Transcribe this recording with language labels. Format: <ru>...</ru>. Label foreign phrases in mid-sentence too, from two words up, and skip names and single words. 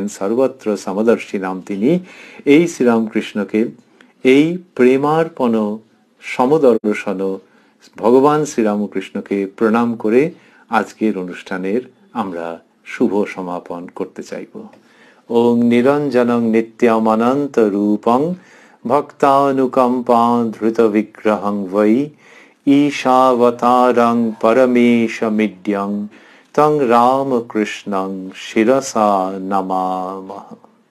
<bn>সর্বত্র সমদর্শী নাম তিনি এই শ্রীরামকৃষ্ণকে এই প্রেমার্পণ সমদর্শন ভগবান শ্রীরামকৃষ্ণকে প্রণাম করে আজকের অনুষ্ঠানের আমরা শুভ সমাপন করতে চাইব।</bn> <sa>ওং নিরঞ্জনং নিত্যমনন্ত রূপং ভক্তানুকম্পাং ধৃত বিগ্রহং বৈ ঈশাবতারং পরমেশমিড্যং তং রামকৃষ্ণং শিরসা নমামঃ।</sa>